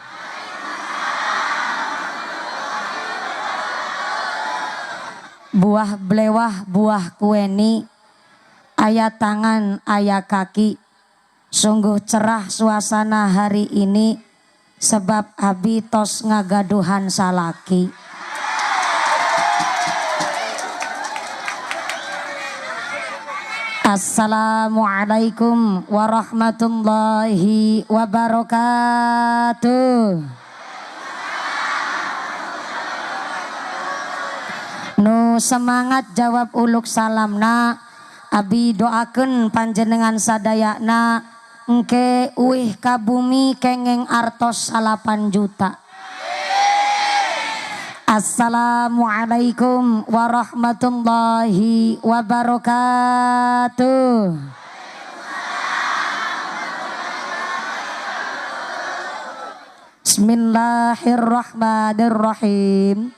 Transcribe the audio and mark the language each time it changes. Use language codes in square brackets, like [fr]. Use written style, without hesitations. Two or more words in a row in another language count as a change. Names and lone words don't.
[su] Buah belewah, buah kueni, aya tangan, aya kaki. [id] Sungguh cerah suasana hari ini, [su] sebab abi tos ngagaduhan salaki. [ar] السلام عليكم ورحمة الله وبركاته. [su] Nu semangat jawab uluk salamna, abi doakeun panjenengan sadayana engke uih ka bumi kengeng artos 8 juta. [ar] السلام عليكم ورحمة الله وبركاته. بسم الله الرحمن الرحيم.